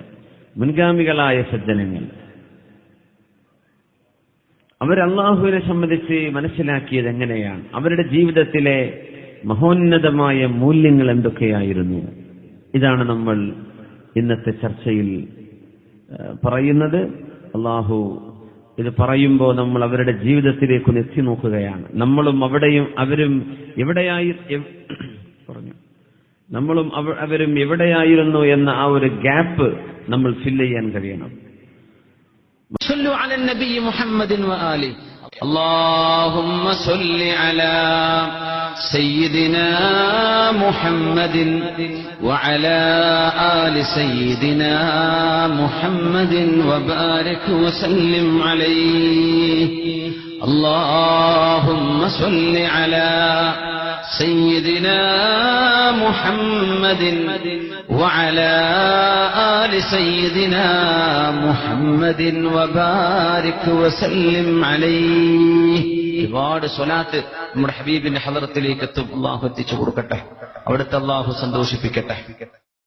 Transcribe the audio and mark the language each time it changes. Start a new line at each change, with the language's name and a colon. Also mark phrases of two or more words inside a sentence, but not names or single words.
Malayalam: മുൻഗാമികളായ സജ്ജനങ്ങൾ, അവർ അല്ലാഹുവിനെ സംബന്ധിച്ച് മനസ്സിലാക്കിയത് എങ്ങനെയാണ്, അവരുടെ ജീവിതത്തിലെ മഹോന്നതമായ മൂല്യങ്ങൾ എന്തൊക്കെയായിരുന്നു, ഇതാണ് നമ്മൾ ഇന്നത്തെ ചർച്ചയിൽ പറയുന്നത്. അല്ലാഹു ഇത് പറയുമ്പോൾ നമ്മൾ അവരുടെ ജീവിതത്തിലേക്ക് എത്തി നോക്കുകയാണ്. നമ്മളും അവിടെയും അവരും നമ്മളും അവരും എവിടെയായിരുന്നു എന്ന ആ ഒരു ഗ്യാപ്പ് നമ്മൾ ഫില്ല് ചെയ്യാൻ കഴിയണം.
Arabic: صلوا على النبي محمد وآله. اللهم صل على سيدنا محمد وعلى آل سيدنا محمد وبارك وسلم عليه. اللهم صل على سيدنا محمد وعلى آل سيدنا محمد وبارك وسلم عليه.
Malayalam: ഒരുപാട് സ്വലാത്ത് നമ്മുടെ ഹബീബിന്റെ ഹളറത്തിലേക്ക് എത്തും. അല്ലാഹു എത്തിച്ചു കൊടുക്കട്ടെ, അവിടുത്തെ അല്ലാഹു സന്തോഷിപ്പിക്കട്ടെ.